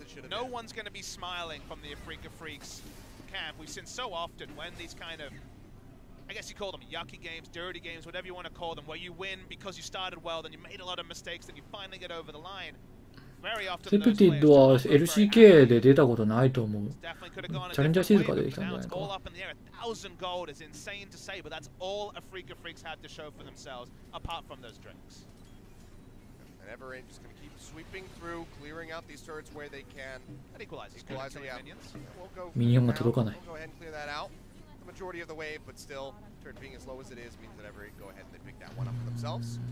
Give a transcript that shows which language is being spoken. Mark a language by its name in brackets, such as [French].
[English] No one's going to be smiling from the Afrika Freaks camp. We've seen so often when these kind of, I guess you call them yucky games, dirty games, whatever you want to call them, where you win because you started well, then you made a lot of mistakes, then you finally get over the line. Very often [Japanese] セプティッドは LCK で出たことないと思う。チャレンジャーシーズンから出てきたんじゃないか。 [English] 1,000 gold is insane to say, but that's all Afrika Freaks had to show for themselves, apart from those drinks. And Everrain just going to keep sweeping through, clearing out these turrets where they can. That equalizes. Yeah. We'll go [Japanese] ミニオンが届かない。 [English] We'll go ahead and clear that out. The majority of the wave, but still, turret being as low as it is means that Everrain go ahead and they pick that one up for themselves.